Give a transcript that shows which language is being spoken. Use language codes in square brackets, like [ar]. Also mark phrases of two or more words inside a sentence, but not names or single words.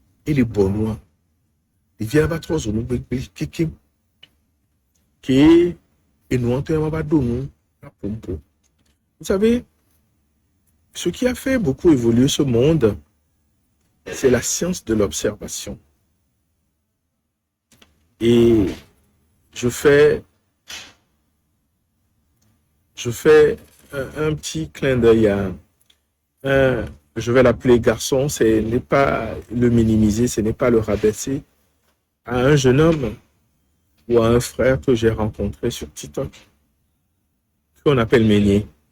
[ee] ele bɔnua. Ɖevia va trɔ zɔ nugbegbe kekem. Ke enua ŋutɔ va ɖo nu apompo. [fr] Vous savez, ce qui a fait beaucoup évoluer ce monde, c'est la science de l'observation. Et je fais un petit clin d'œil à un, je vais l'appeler garçon, ce n'est pas le minimiser, ce n'est pas le rabaisser, à un jeune homme ou à un frère que j'ai rencontré sur TikTok, qu'on appelle Meunier.